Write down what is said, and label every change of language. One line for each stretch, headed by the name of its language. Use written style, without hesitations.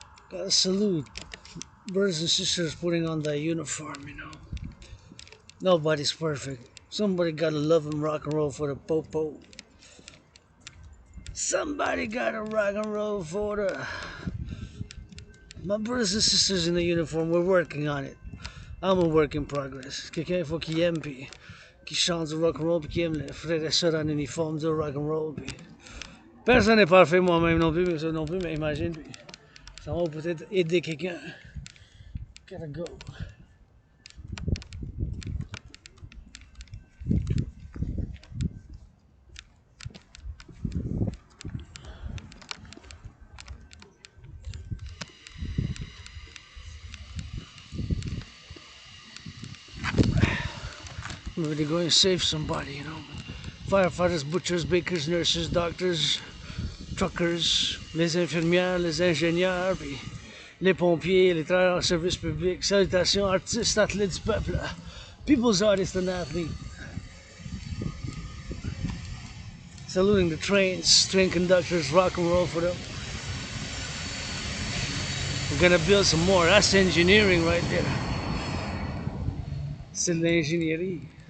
English: Gotta salute brothers and sisters putting on that uniform, you know. Nobody's perfect. Somebody gotta love and rock and roll for the popo. Somebody gotta rock and roll for the... My brothers and sisters in the uniform, we're working on it. I'm a work in progress.
French: Quelqu'un il faut qu'il aime puis qui chante du rock and roll puis qui aime les frères et sœurs en uniforme du rock and roll puis... Personne n'est parfait, moi-même non plus, mais ça non plus, mais imagine puis ça va peut-être aider quelqu'un.
English: Gotta go. Maybe they're going to save somebody, you know. Firefighters, butchers, bakers, nurses, doctors, truckers,
French: les infirmières, les ingénieurs, puis les pompiers, les travailleurs en service public. Salutations, artistes, athlètes du peuple.
English: People's artist and athlete. Saluting the trains, train conductors, rock and roll for them. We're gonna build some more. That's engineering right there.
French: C'est de l'ingénierie.